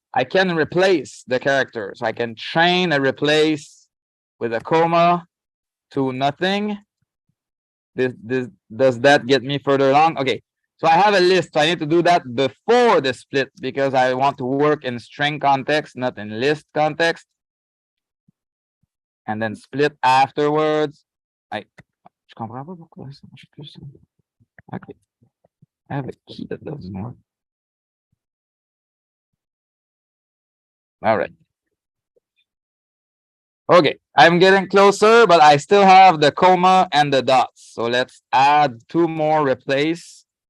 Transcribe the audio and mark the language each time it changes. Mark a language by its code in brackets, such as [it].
[en] I can replace the characters. I can chain a replace with a comma to nothing. This does that get me further along? Okay, so I have a list. So I need to do that before the split because I want to work in string context, not in list context. And then split afterwards. [fr] Je comprends pas pourquoi ça marche plus. [en] Okay. I have a key that does more. All right. Okay, I'm getting closer, but I still have the comma and the dots. So let's add 2 more replace.